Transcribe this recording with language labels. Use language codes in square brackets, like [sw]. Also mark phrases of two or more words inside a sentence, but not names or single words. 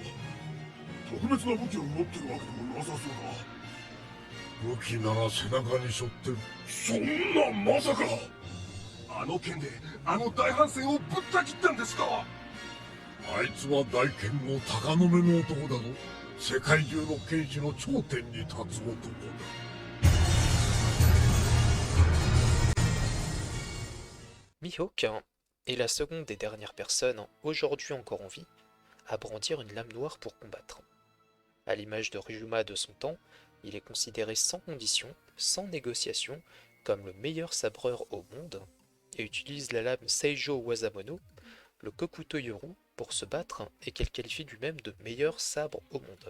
[ja] 特別な武器を持ってるわけでもなさそうだ。武器なら背中に背負ってる。そんなまさか。あの剣であの大帆船をぶった切ったんですか。あいつは大剣豪鷹の目の男だぞ。世界中の剣士の頂点に立つ男だ。 [fr] Mihawk est la seconde et dernière personne, aujourd'hui encore en vie, à brandir une lame noire pour combattre. À l'image de Ryuma de son temps, il est considéré sans condition, sans négociation, comme le meilleur sabreur au monde, et utilise la lame Seijo Wazamono, le Kokuto Yoru, pour se battre et qu'elle qualifie lui-même de meilleur sabre au monde.